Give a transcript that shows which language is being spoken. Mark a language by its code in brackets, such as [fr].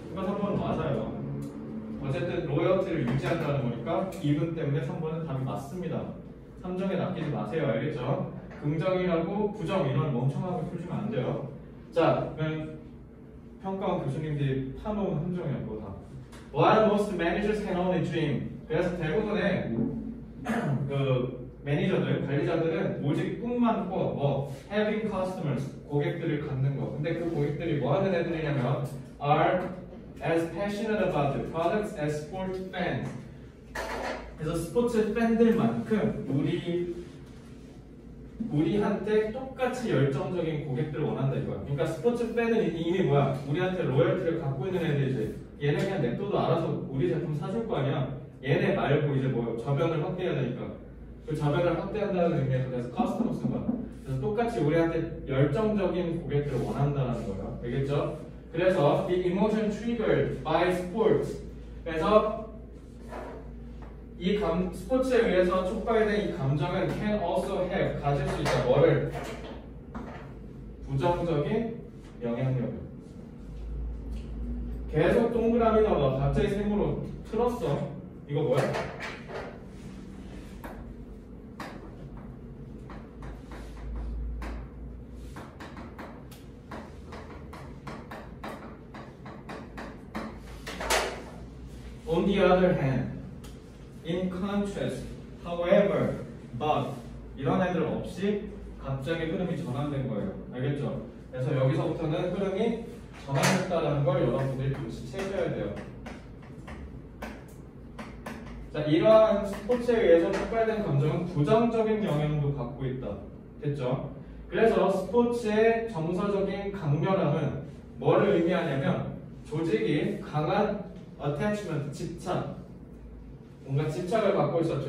[ko] 그러니까 3번은 맞아요. 어쨌든 로열티를 유지한다는 거니까 이분 때문에 3번은 답이 맞습니다. 3점에 낚이지 마세요. 알겠죠? 긍정이라고 부정 이런 멍청하게 풀지면 안 돼요. 자, 그럼 평가원 교수님들이 파놓은 함정이야 그거 다. [en] What most managers can only dream. [ko] 그래서 대부분의 그 매니저들, 관리자들은 오직 꿈만 꿔. 뭐 [en] having customers, [ko] 고객들을 갖는 거. 근데 그 고객들이 뭐 하는 애들이냐면 [en] are as passionate about the products as sport fans. [ko] 그래서 스포츠 팬들만큼 우리한테 똑같이 열정적인 고객들을 원한다 이거야. 그러니까 스포츠 팬은 이미 뭐야? 우리한테 로열티를 갖고 있는 애들이지. 얘네 그냥 냅둬도 알아서 우리 제품 사줄 거 아니야. 얘네 말고 이제 뭐 저변을 확대해야 되니까 그 저변을 확대한다는 의미에서 그래서 커스텀 쓴 거야. 그래서 똑같이 우리한테 열정적인 고객들을 원한다는 거야. 알겠죠? [en] 그래서 the emotion triggered by sports. [ko] 그래서 이 스포츠에 의해서 촉발된 이 감정은 [en] can also have [ko] 가질 수 있다. 뭐를? 부정적인 영향력을. 계속 동그라미 넣어. 갑자기 세모로 틀었어. 이거 뭐야? [en] On the other hand, in contrast, however, but [ko] 이런 애들 없이 갑자기 흐름이 전환된 거예요. 알겠죠? 그래서 여기서부터는 흐름이 전환됐다는 걸 여러분들이 눈치채셔야 돼요. 자, 이러한 스포츠에 의해서 촉발된 감정은 부정적인 영향도 갖고 있다. 됐죠? 그래서 스포츠의 정서적인 강렬함은 뭐를 의미하냐면 조직이 강한 attachment, 집착, 뭔가 집착을 갖고 있어.